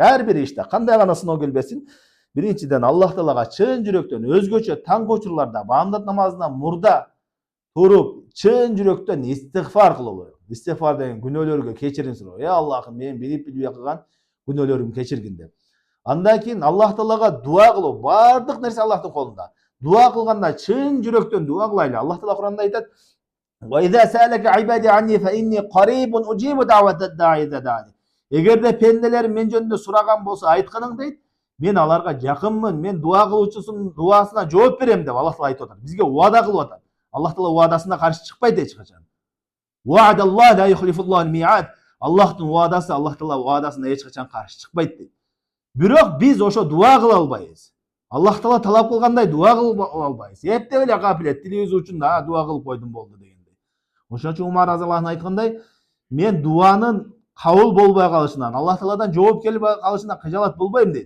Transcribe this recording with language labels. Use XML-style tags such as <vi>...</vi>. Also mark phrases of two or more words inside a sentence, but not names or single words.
<ky>Ар бир иште кандай гана сыноо келбесин, биринчиден Аллах Таалага чын жүрөктөн, өзгөчө таңкы учурларда, баамдат намазынан мурда туруп, чын жүрөктөн истигфар кылуу керек. Истигфар деген күнөөлөргө кечирим суроо. Аллахым, мен билип-билбей кылган күнөөлөрүмдү кечиргин деп. Андан кийин Аллах Таалага дуа кылуу, баардык нерсе Аллахтын колунда. Дуа кылганда чын жүрөктөн дуа кылайлы. Аллах Таала Куранда айтат:</ky> <ar>"وإذا سألك عبادي عني فإني قريب أجيب دعوة الداع إذا دعان."</ar> <ky>Эгерде пенделерим мен жөнүндө сураган болсо, айтканың дейт, мен аларга жакынмын, мен дуа кылуучусунун дуасына жооп берем деп Аллах Таала айтып атат. Бизге уада кылып атат. Аллах Таала уадасына каршы чыкпайт эч качан.</ky> <ar>وعد الله لا يخلف الله الميعاد.</ar> <ky>Аллахтын уадасы, Аллах Таала уадасына эч качан каршы чыкпайт дейт. Бирок биз ошо дуа кыла албайбыз. Аллах Таала талап кылгандай дуа кылып албайбыз. Эптеп эле капилет, тилибиз учунда дуа кылып койдум болду дегендей. Ошон үчүн Умар</ky> <ar>رضي الله عنه</ar> <ky>айткандай, мен дуанын кабыл болбой калышынан, Аллах Тааладан жооп келбей калышынан кыжалат болбойм дейт.</ky>